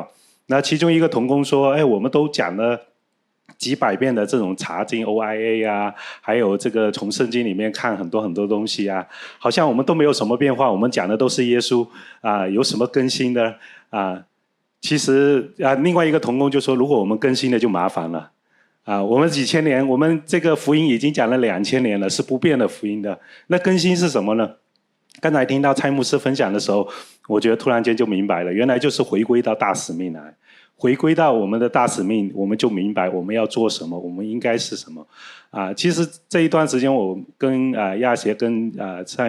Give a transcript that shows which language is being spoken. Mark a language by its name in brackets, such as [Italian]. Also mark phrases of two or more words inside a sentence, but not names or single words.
[Chinese] 那其中一個同工說：我們都講了幾百遍的這種查經 OIA 啊，還有這個從聖經裡面看很多東西啊，好像我們都沒有什麼變化，我們講的都是耶穌有什麼更新的其實另外一個同工就說，如果我們更新了就麻煩了我們幾千年，我們這個福音已經講了2000年了，是不變的福音的。那更新是什麼呢？剛才聽到蔡牧師分享的時候，我覺得突然間就明白了，原來就是回歸到大使命來。回歸到我們的大使命，我們就明白我們要做什麼，我們應該是什麼其實這一段時間我跟亞協跟蔡